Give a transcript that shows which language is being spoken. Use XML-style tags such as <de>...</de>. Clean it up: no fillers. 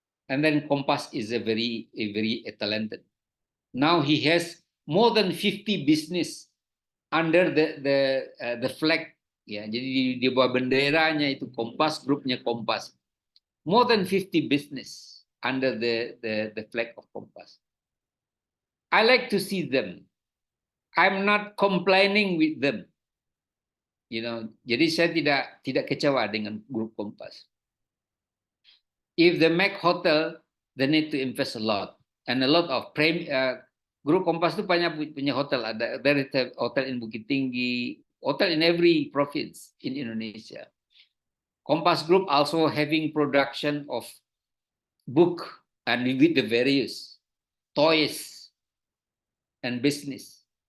<en>And then Kompas is a very talented. Now he has more than 50 business under the flag, ya.</en> <id>Jadi di bawah benderanya itu Kompas, grupnya Kompas.</id> <en>More than 50 business under the flag of Kompas. I like to see them. I'm not complaining with them.</en> <id>Jadi saya tidak kecewa dengan grup Kompas.</id> <en>If they make hotel, they need to invest a lot. And a lot of Grup Kompas</en> <id>itu punya hotel.</id> <en>There is a hotel in Bukit Tinggi, hotel in every province in Indonesia. Kompas Group also having production of book and with the various toys and business.</en>